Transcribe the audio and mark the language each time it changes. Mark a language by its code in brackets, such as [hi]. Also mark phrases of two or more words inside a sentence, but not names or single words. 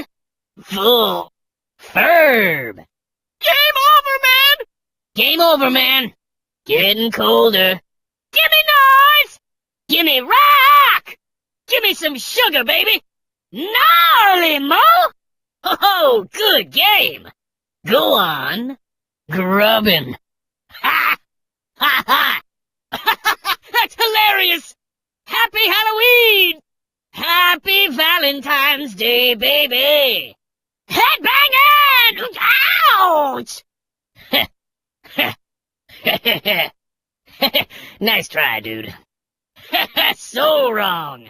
[en] Full! Ferb! Game over, man! Getting colder. Gimme noise! Gimme rock! Gimme some sugar, baby! Gnarly, Mo! Oh, good game! Go on. Grubbin'. Ha! Ha! That's hilarious! Happy Halloween! Happy Valentine's Day, baby! Headbanging! Ouch! Nice try, dude. So wrong.